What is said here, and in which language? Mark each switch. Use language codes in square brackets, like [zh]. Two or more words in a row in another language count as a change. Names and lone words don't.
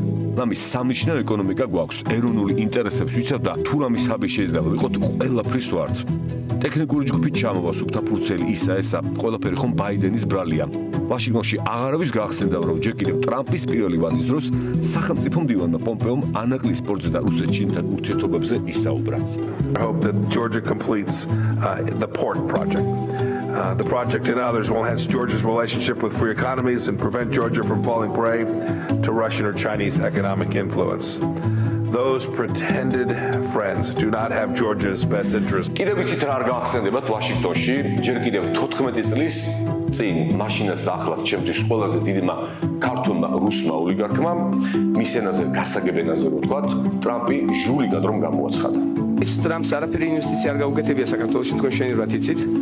[ka] რამის სამნიშნელო ეკონომიკა გვაქვს, ეროვნული ინტერესებს ვიცავ და თუ რამის ჰაბი შეიძლება ვიყოთ, ყველაფრის ვართ. ტექნიკური ჯგუფი ჩამოვა სუფთაფურცელი ისა ესა ყველაფერი ხომ ბაიდენის ბრალია ვაშინგტონში აღარავის გაახსენდა რომ ჯერ კიდევ ტრამპის პირველი ვადის დროს სახელმწიფო მდივანმა პომპეომ ანაკლის სპორტზე და რუსეთთან ურთიერთობებზე ისაუბრა. [en] I hope that Georgia completes the port project. The project and others will enhance Georgia's relationship with free economies and prevent Georgia from falling prey to Russian or Chinese economic influence. Those pretended friends do not have Georgia's best interest. [ka] კიდევ ვიცით რა არ გაახსენდებათ ვაშინგტონში ჯერ კიდევ 14 წლის წინ მაშინაც და ახლაც ჩემთვის ყველაზე დიდმა ქართულმა რუსმა ოლიგარქმა მის ენაზე გასაგებენაზე რო ვთქვათ ტრამპი ჟულიკად რომ გამოაცხადა. ის ტრამპს არაფერი ინვესტიცია არ გაუგეთებია საქართველოში თქვენ შენერვათ იცით?